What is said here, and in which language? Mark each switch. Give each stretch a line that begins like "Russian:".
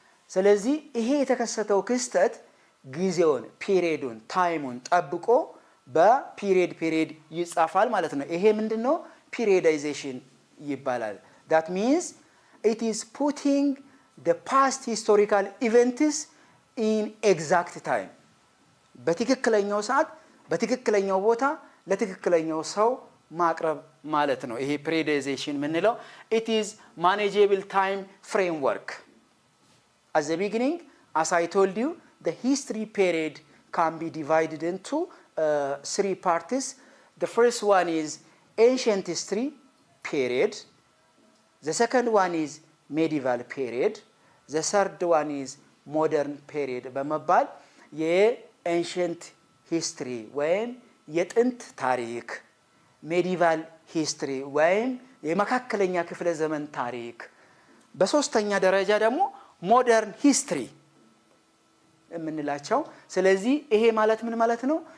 Amharic: ስለዚህ ይሄ የተከሰተው ክስተት ጊዜውን ፒሪየዱን ታይሙን ጠብቆ በፒሪየድ ይጻፋል ማለት ነው። ይሄ ምንድነው? ፒሪየዳይዜሽን ይባላል።
English: that means it is putting the past historical events in exact time
Amharic: በትክክለኛው ሰዓት በትክክለኛው ቦታ ለትክክለኛው ሰው ማቅረብ ማለት ነው። ይሄ ፒሪየዳይዜሽን ምንለው
English: it is manageable time framework. At the beginning, as I told you, the history period can be divided into 3 parts. The first one is ancient history period. The second one is medieval period. The third one is modern period.
Amharic: በመባል የancient history ወይም የጥንት ታሪክ፣ medieval history ወይም የመካከለኛ ክፍለ ዘመን ታሪክ፣ በሶስተኛ ደረጃ ደግሞ ሞደርን ሂስትሪ የምንላቸው። ስለዚህ ይሄ ማለት ምን ማለት ነው?